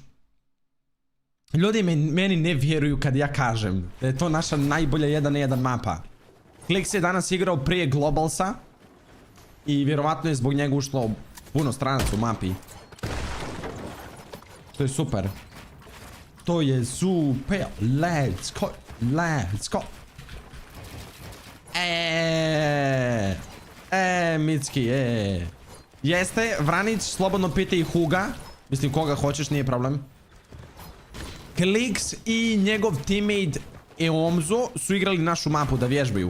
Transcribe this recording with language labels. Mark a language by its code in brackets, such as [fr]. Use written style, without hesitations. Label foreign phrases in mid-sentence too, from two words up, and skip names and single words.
[bs] Ljudi meni ne vjeruju kad ja kažem da je to naša najbolja 1-1 mapa. Kliks je danas igrao prije Globalsa. I vjerovatno je zbog njega ušlo puno stranaca u mapi. To je super. To je super. [en] Let's go. Let's go. [bs] Mitski, Jeste, Vranić, slobodno pitaj Huga. Mislim, koga hoćeš, nije problem. Kliks i njegov teammate Eomzo su igrali našu mapu da vježbaju.